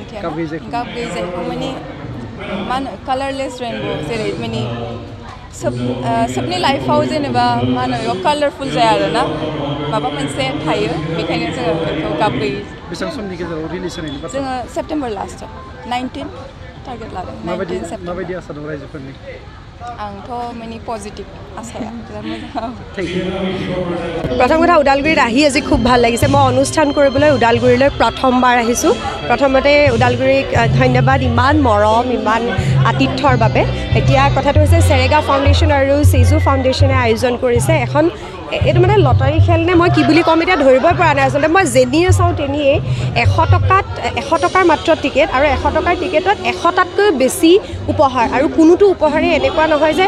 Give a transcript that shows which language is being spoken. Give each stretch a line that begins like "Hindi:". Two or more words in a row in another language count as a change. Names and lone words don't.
Bodo: गाब गैयै सायख्लं माने मा होनो
English: colorless rainbow
Bodo: जेरै माने सबनि लाइफआव जेनेबा मा होनो बेयाव कालारफुल जाया आरोना माबा मोनसे थायो बेखायनो जोङो बेखौ गाब गैयै बेसेबां समनि गेजेराव रिलिज होनायनि बाथ्रा जोङो सेप्टेम्बर लास्टआव 19 टारगेट लादों माबायदि आसा दं रायजोफोरनि आंथ' माने पजिटिभ आसाया बिराद मोजां
Assamese: प्रथम কথা ওদালগুৰিত আহি আজি খুব ভাল লাগিছে মই অনুষ্ঠান কৰিবলৈ ওদালগুৰিলৈ প্ৰথমবাৰ আহিছোঁ প্ৰথমতে ওদালগুৰিক ধন্যবাদ ইমান মৰম ইমান আতিথ্যৰ বাবে এতিয়া কথাটো হৈছে সেৰেগা ফাউণ্ডেশ্যন আৰু চিজু ফাউণ্ডেশ্যনে আয়োজন কৰিছে এখন এইটো মানে লটাৰী খেল নে মই কি বুলি ক'ম এতিয়া ধৰিবই পৰা নাই আচলতে মই যেনিয়ে চাওঁ তেনিয়ে 100 টকাৰ মাত্ৰ টিকেট আৰু 100 টকাৰ টিকেটত 100টাতকৈ বেছি উপহাৰ আৰু কোনোটো উপহাৰে এনেকুৱা নহয় যে